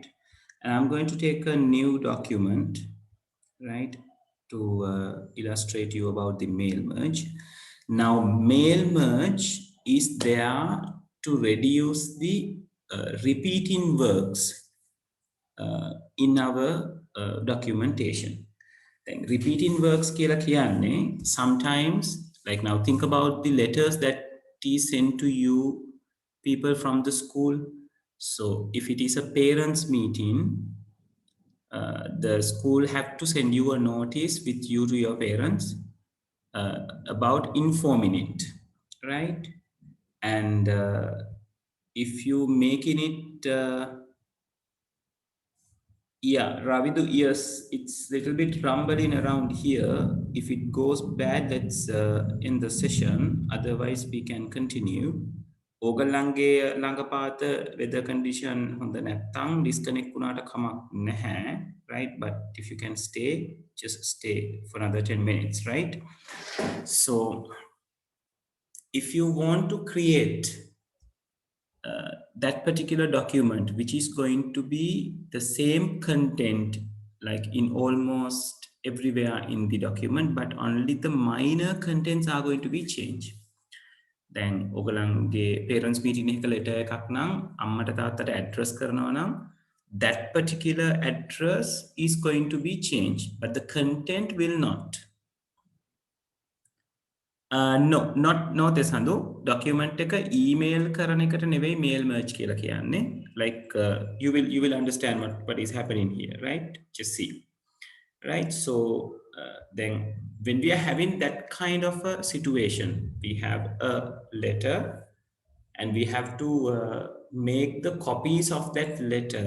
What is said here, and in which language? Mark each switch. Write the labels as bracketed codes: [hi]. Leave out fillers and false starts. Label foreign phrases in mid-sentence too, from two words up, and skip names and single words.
[en] And I'm going to take a new document, right, to illustrate you about the mail merge. Now, mail merge is there to reduce the repeating works in our documentation. Then repeating works [si] කියලා කියන්නේ [en] sometimes, like now think about the letters that is sent to you people from the school. So if it is a parents meeting, the school have to send you a notice with you to your parents about informing it, right? And if you making it yeah, Ravidu, yes, it's a little bit rumbling around here. If it goes bad, let's end the session. Otherwise, we can continue. [si] ඕගොල්ලන්ගේ ළඟපාත [en] weather condition [si] හොඳ නැත්නම් disconnect වුණාට කමක් නැහැ, [en] right? But if you can stay, just stay for another 10 minutes, right? So if you want to create that particular document, which is going to be the same content like in almost everywhere in the document, but only the minor contents are going to be changed. Then ඔගලන්ගේ parents meeting [si] එක letter එකක් නම් අම්මට තාත්තට address කරනවා නම් [en] that particular address is going to be changed, but the content will not. No, not Desandu. [si] Document එක email කරන එකට නෙවෙයි [en] mail merge [si] කියලා කියන්නේ. [en] Like you will understand what is happening here, right? Just see. Right? So then when we are having that kind of a situation, we have a letter and we have to make the copies of that letter.